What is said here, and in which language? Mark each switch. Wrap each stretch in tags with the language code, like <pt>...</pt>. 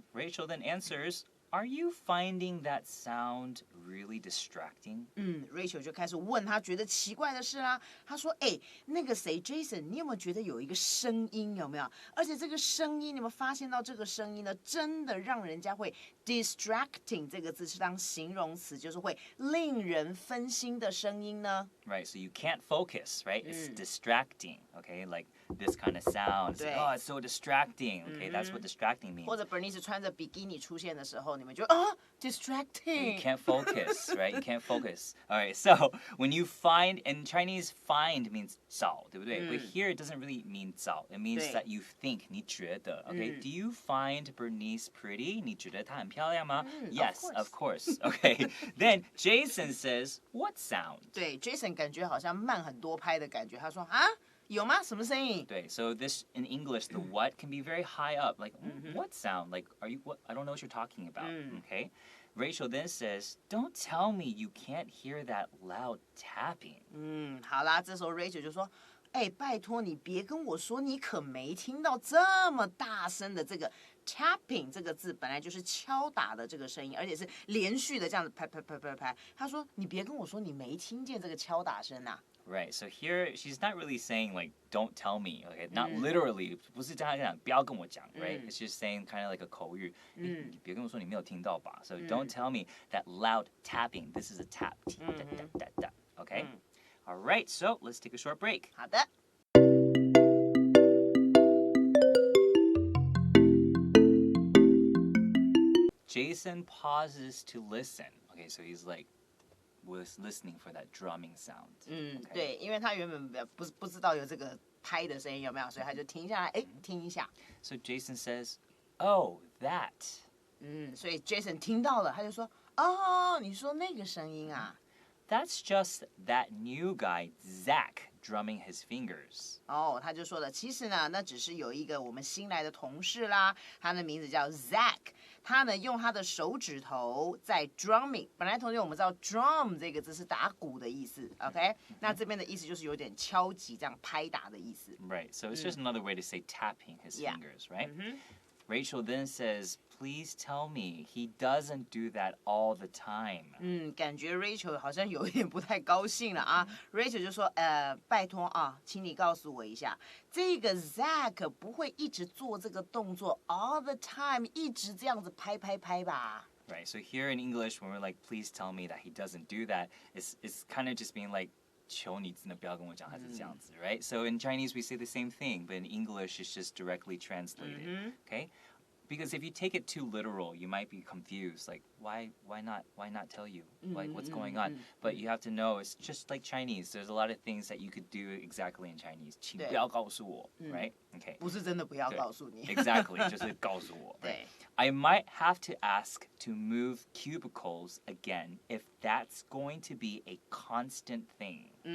<en>Rachel then answers,Are you finding that sound really distracting?</en> <zh>Rachel 就开始问他觉得奇怪的事啦。他说：“那个谁 ，Jason， 你有没有觉得有一个声音？有没有？而且这个声音，你有没有发现到这个声音呢？真的让人家会 distracting 这个字是当形容词，就是会令人分心的声音呢？</zh> <en>Right, so you can't focus, right? It's distracting, okay? Like this kind of sound. It's like, oh, it's so distracting. Okay, that's what distracting means.</en> <zh>或者 Bernice 穿着比基尼出现的时候，你们就distracting.</zh> <en>You can't focus, right? You can't focus. All right, so when you find, in Chinese, find means 找，对不对？ But here it doesn't really mean 找. It means that you think,</en> <zh>你觉得,</zh> <en>okay? Do you find Bernice pretty?</en> <zh>你觉得她很漂亮吗？</zh> <en>Yes, of course. Okay. Then Jason says, what sound?</en> <zh>对 ，Jason 感觉好像慢很多拍的感觉。他说有吗？什么声音？</zh> <en>对 so this in English, the what can be very high up. Like, what sound? Like, are you what? I don't know what you're talking about. Okay. Rachel then says, don't tell me you can't hear that loud tapping.</en> <zh>好啦，这时候 Rachel 就说，拜托你别跟我说你可没听到这么大声的这个 tapping 这个字，本来就是敲打的这个声音，而且是连续的这样子拍拍拍拍拍。他说你别跟我说你没听见这个敲打声啊。</zh> <en>Right, so here she's not really saying like, don't tell me, okay? Not literally,</en> <zh>不是这样讲，不要跟我讲,</zh> <en>right? It's just saying kind of like a</en> <zh>口语，你别跟我说你没有听到吧?</zh> <en>So don't tell me that loud tapping. This is a tap, okay? All right, so let's take a short break.</en> <zh>好的。</zh> <en>Jason pauses to listen. Okay, so he's like, was listening for that drumming sound.</en> <zh>对，因为他原本不知道有这个拍的声音有没有，所以他就停下来，听一下。</zh> <en>So Jason says, "Oh, that."</en> <zh>所以 Jason 听到了，他就说，你说那个声音啊。</zh> <en>That's just that new guy, Zach, drumming his fingers.</en> <zh>他就说了，其实呢，那只是有一个我们新来的同事啦，他的名字叫 Zach， 他呢用他的手指头在 drumming。本来同学我们知道 drum 这个字是打鼓的意思 ，OK？那这边的意思就是有点敲击这样拍打的意思。</zh> <en>Right, so it's just another way to say tapping his fingers, right? Rachel then says, please tell me he doesn't do that all the time.</en> <zh>感觉 Rachel 好像有一点不太高兴了啊。Rachel 就说，拜托啊，请你告诉我一下，这个 Zach 不会一直做这个动作</zh> <en>all the time，</en> <zh>一直这样子拍拍拍吧？</zh> <en>Right, so here in English, when we're like, please tell me that he doesn't do that, it's kind of just being like,</en> <zh>求你真的不要跟我讲他是这样子,</zh> <en>right? So in Chinese we say the same thing, but in English it's just directly translated, okay? Because if you take it too literal, you might be confused. Like, why not tell you? Like, what's going on? But you have to know, it's just like Chinese. There's a lot of things that you could do exactly in Chinese.</en> <zh>请不要告诉我,</zh> <en>right? Okay.</en> <zh>不是真的不要告诉你。</zh> <en>Exactly,</en> <zh>就是告诉我.</zh> <en>Right? I might have to ask to move cubicles again if that's going to be a constant thing.</en>